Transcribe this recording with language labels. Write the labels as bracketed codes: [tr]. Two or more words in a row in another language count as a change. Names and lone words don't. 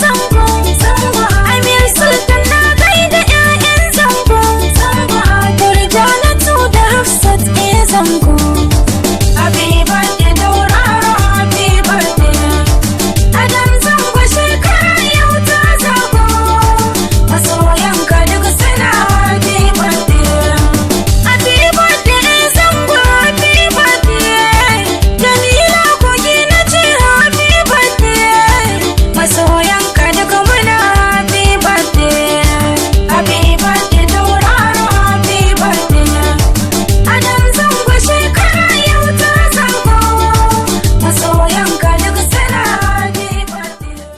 [ha] Zango, Amir Sultan na gaida ƴaƴan Zango. Zango, Murjanatu da Hafsat, eh, Zango. [en] Happy birthday, Dauraro, happy birthday. [ha] Adam Zango, shekara yau ta zago. Masoyanka duk suna [en] happy birthday. Happy birthday, Zango, happy birthday. [ha] Jamila Kogi na ce [en] happy birthday. [ha] Masoyanka duk muna [en] happy birthday. Happy birthday, tauraro, happy birthday. [ha] Adam Zango shekara yau ta zagayo. Masoyanka duk suna [en] happy birthday.